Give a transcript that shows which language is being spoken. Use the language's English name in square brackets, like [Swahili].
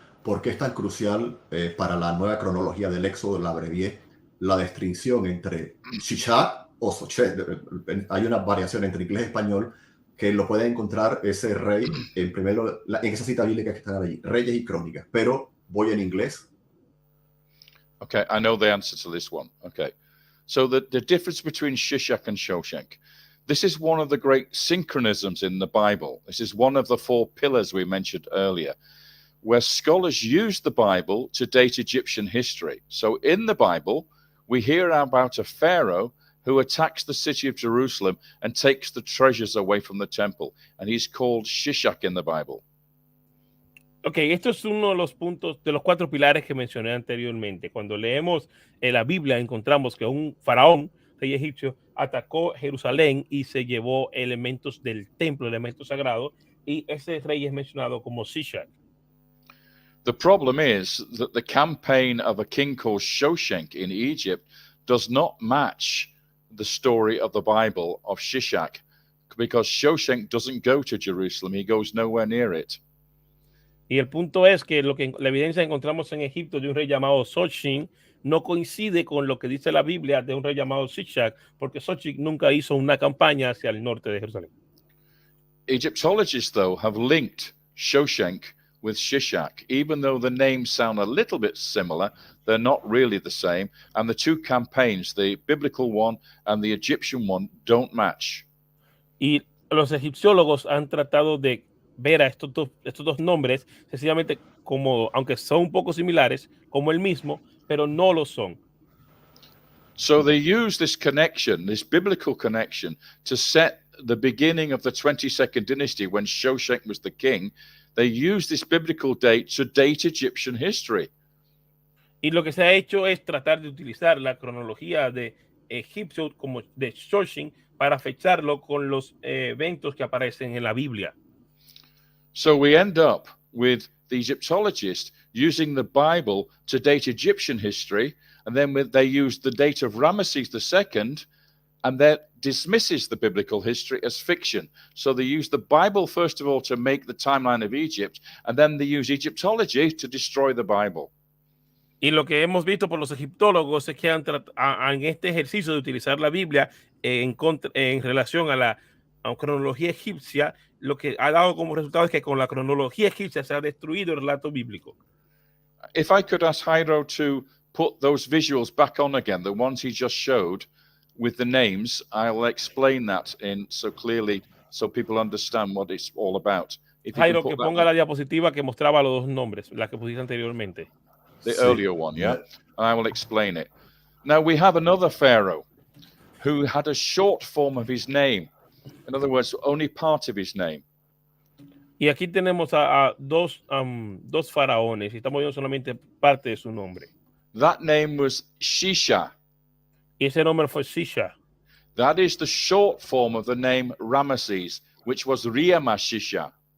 [Spanish] ¿Por qué es tan crucial para la nueva cronología del Éxodo, la abrevié, la distinción entre Shishak o Sochet? Hay una variación entre inglés y español que lo puede encontrar ese rey en esa cita bíblica que están allí, Reyes y Crónicas, pero voy en inglés. [English] Okay, I know the answer to this one. Okay, so the difference between Shishak and Shoshenk, this is one of the great synchronisms in the Bible. This is one of the four pillars we mentioned earlier, where scholars use the Bible to date Egyptian history. So in the Bible, we hear about a pharaoh who attacks the city of Jerusalem and takes the treasures away from the temple. And he's called Shishak in the Bible. [Spanish] Ok, esto es uno de los puntos, de los 4 pilares que mencioné anteriormente. Cuando leemos la Biblia, encontramos que un faraón, rey egipcio, atacó Jerusalén y se llevó elementos del templo, elementos sagrados, y ese rey es mencionado como Shishak. [English] The problem is that the campaign of a king called Shoshenq in Egypt does not match the story of the Bible of Shishak, because Shoshenq doesn't go to Jerusalem. He goes nowhere near it. [Spanish] Y el punto es que la evidencia que encontramos en Egipto de un rey llamado Xochitl no coincide con lo que dice la Biblia de un rey llamado Shishak, porque Xochitl nunca hizo una campaña hacia el norte de Jerusalén. [English] Egyptologists, though, have linked Shoshenq with Shishak. Even though the names sound a little bit similar, they're not really the same. And the 2 campaigns, the biblical one and the Egyptian one, don't match. [Spanish] Y los egipciólogos han tratado de ver a estos dos nombres sencillamente como, aunque son un poco similares, como el mismo, pero no lo son. [English] So they use this connection, this biblical connection, to set the beginning of the 22nd dynasty when Shoshenq was the king. They use this biblical date to date Egyptian history. [Spanish] Y lo que se ha hecho es tratar de utilizar la cronología de egipcio como de Xochitl para fecharlo con los eventos que aparecen en la Biblia. [English] So we end up with the Egyptologists using the Bible to date Egyptian history, and then they use the date of Ramesses II, and that dismisses the biblical history as fiction. So they use the Bible, first of all, to make the timeline of Egypt, and then they use Egyptology to destroy the Bible. [Spanish] Y lo que hemos visto por los egiptólogos es que en este ejercicio de utilizar la Biblia en relación a la cronología egipcia, lo que ha dado como resultado es que con la cronología egipcia se ha destruido el relato bíblico. [English] If I could ask Jairo to put those visuals back on again, the ones he just showed with the names, I'll explain that in so clearly so people understand what it's all about. [Spanish] Jairo, que ponga la diapositiva que mostraba los 2 nombres, la que pusiste anteriormente. [English] The earlier one, yeah? And I will explain it. Now, we have another pharaoh who had a short form of his name. In other words, only part of his name. [Spanish] Y aquí tenemos a dos faraones y estamos viendo solamente parte de su nombre. [English] That name was Shisha. [Spanish] Y ese nombre fue Shisha. [English] That is the short form of the name Ramesses, which was Riamashisha.